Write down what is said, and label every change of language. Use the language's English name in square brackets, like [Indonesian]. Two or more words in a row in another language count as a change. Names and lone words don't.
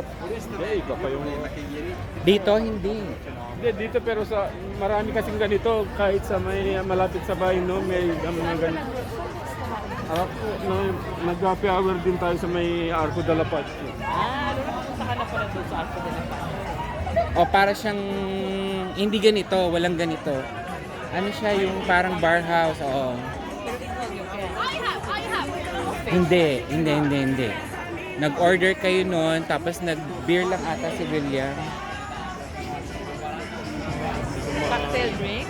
[Filipino] Hindi, iba pa yung... Dito, hindi. Hindi, dito pero sa marami kasing ganito kahit sa may malapit sa bahay, no? May mga ganito. Nag- [English] happy hour [Filipino] din tayo sa may Arco de la Paz. Pupunta ka na pala doon sa Arco de la Paz. O, para siyang, hindi ganito, walang ganito. Ano siya, yung parang [English] bar house, [Filipino] oo. Hindi. Nag-order kayo noon, tapos nag-beer lang ata si William. [English] Cocktail drinks?